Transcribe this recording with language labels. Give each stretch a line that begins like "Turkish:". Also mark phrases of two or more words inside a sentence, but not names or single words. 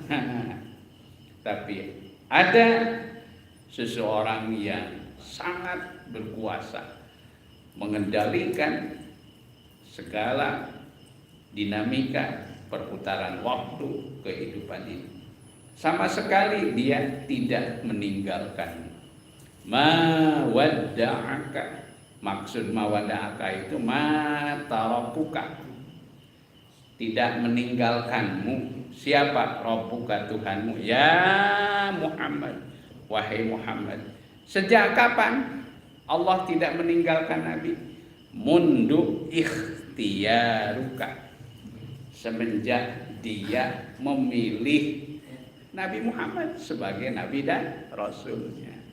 Indonesian: Tapi ada seseorang yang sangat berkuasa mengendalikan segala dinamika perputaran waktu kehidupan ini. Sama sekali Dia tidak meninggalkan.
Arabic: ما ودعك,
Indonesian: maksud
Arabic: ما ودعك
Indonesian: itu
Arabic: ما تركك,
Indonesian: tidak meninggalkanmu. Siapa? Rabbuka, Tuhanmu.
Arabic: يا محمد,
Indonesian: wahai Muhammad. Sejak kapan Allah tidak meninggalkan Nabi?
Arabic: منذ اختيارك,
Indonesian: semenjak Dia memilih Nabi Muhammad sebagai Nabi dan Rasulnya.